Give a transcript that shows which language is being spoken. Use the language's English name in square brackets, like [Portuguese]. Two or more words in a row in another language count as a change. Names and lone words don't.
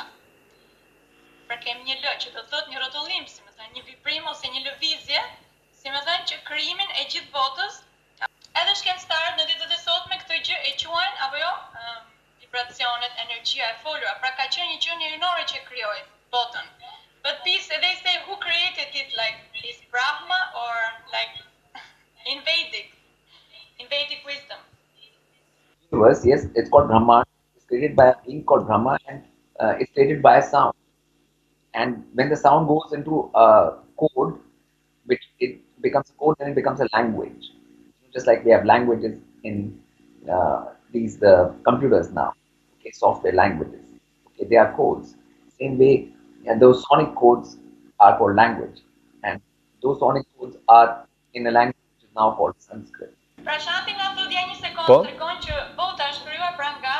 [Albanian] Pra kemi një lë që do thotë një rrotullim, si më thënë, një vibrim ose një lëvizje, si më thënë, që krijimin e gjithë botës, edhe shkencëtarët në ditët e sotme këtë gjë e quajnë apo jo, vibracionet, energjia e folura. Pra ka qenë një qenie hyjnore që krijoi botën. [English] But peace, they say who created it, like is Brahma or like in Vedic wisdom. Universe, yes, it's called Brahma. It's created by a being called Brahma, and it's created by a sound. And when the sound goes into a code, which it becomes a code, then it becomes a language. Just like we have languages in the computers now, okay, software languages. Okay, they are codes. Same way, and those sonic codes are called language, and those sonic codes are in a language which is now called Sanskrit. [Albanian] Prashanti na thotë ja një sekondë, tregon që bota është krijuar pra